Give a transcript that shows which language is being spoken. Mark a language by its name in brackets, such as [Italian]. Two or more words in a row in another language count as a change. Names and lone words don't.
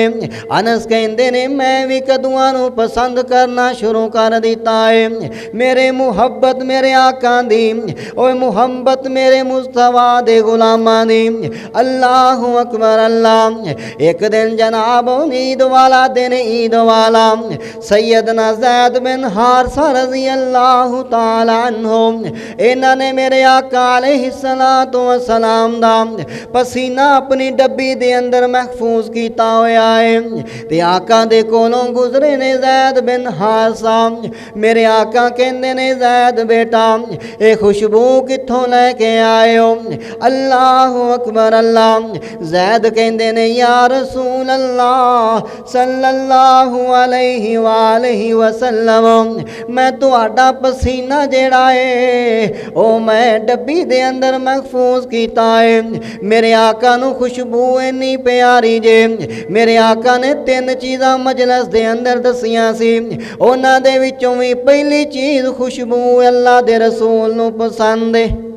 [Punjabi] انس کہندے نے میں بھی کدوآں نوں پسند کرنا شروع کر دتا ہے. میرے محبت میرے آقا دی، اوئے محبت میرے مصطفیٰ دے غلاماں دی. [Arabic] الله أكبر الله. [Punjabi] اک دن جناب عید والا دن، عید والا سیدنا زید بن حارثہ [Arabic] رضي الله تعالى عنه [Punjabi] اینہاں نے میرے آقا [Arabic] عليه الصلاة والسلام [Punjabi] دا پسینہ اپنی ڈبی دے اندر محفوظ کیتا ہویا ہے تے آقا دے کولوں گزرے نے زید بن حارثہ. میرے آقا کہندے نے زید بیٹا یہ خوشبو کتھوں لے کے آئے ہو? [Arabic] الله أكبر الله. [Punjabi] زید کہندے نے [Arabic] يا رسول الله صلى الله عليه وآله وسلم [Punjabi] میں تہاڈا پسینہ جیڑا ہے او میں ڈبی دے اندر محفوظ کیتا ہے. میرے آقا نوں خوشبو اِنّی پیاری جے میرے آقا نے 3 چیزاں مجلس دے اندر دسیاں سی. اوہناں دے وچوں بھی پہلی چیز خوشبو اللہ دے رسول نوں پسند ہے.